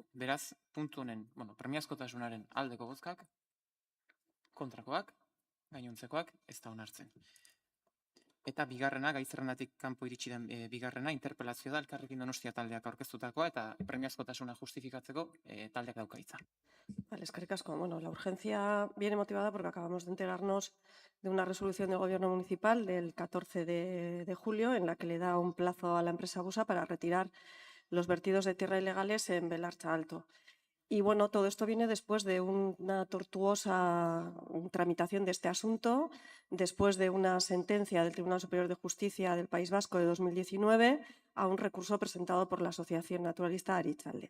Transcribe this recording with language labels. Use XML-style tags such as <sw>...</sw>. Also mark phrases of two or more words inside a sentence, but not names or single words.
<eu>Beraz, puntu honen, premiazkotasunaren aldeko bozkak, kontrakoak, gainontzekoak ez da onartzen. Eta bigarrena, gai zerrendatik kanpo iritsi den bigarrena, interpelazio da, Elkarrekin Donostia taldeak aurkeztutakoa, eta premiazkotasuna justifikatzeko taldeak dauka hitza. Vale, eskerrik asko. Bueno,</eu> <es>la urgencia viene motivada porque acabamos de enterarnos de una resolución del Gobierno Municipal del 14 de julio en la que le da un plazo a la empresa Busa para retirar los vertidos de tierra ilegales en Belarcha Alto. Y bueno, todo esto viene después de una tortuosa tramitación de este asunto, después de una sentencia del Tribunal Superior de Justicia del País Vasco de 2019 a un recurso presentado por la Asociación Naturalista Aritxalde.</es>